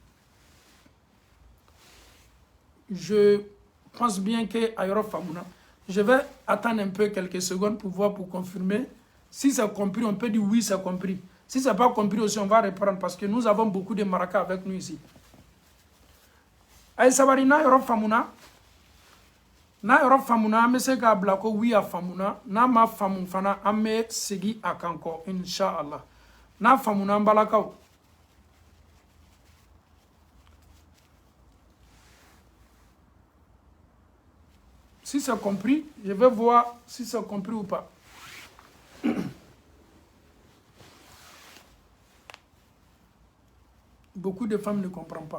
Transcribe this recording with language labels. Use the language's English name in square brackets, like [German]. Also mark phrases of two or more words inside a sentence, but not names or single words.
[French] Je pense bien que [Bambara] a yɔrɔ faamuna. [French] Je vais attendre un peu quelques secondes pour voir, pour confirmer. Si c'est compris, on peut dire oui, c'est compris. Si c'est pas compris aussi, on va reprendre parce que nous avons beaucoup de maracas avec nous ici. [Bambara] Aïe sabari na yɔrɔ faamuna. Na yɔrɔ faamuna, an bɛ se k'a bila ko oui a faamuna. N'a ma faamu fana, an bɛ segi a kan kɔ, Inch'Allah. N'a faamuna an balakaw. [French] Si c'est compris, je vais voir si c'est compris ou pas. Beaucoup de femmes ne comprennent pas.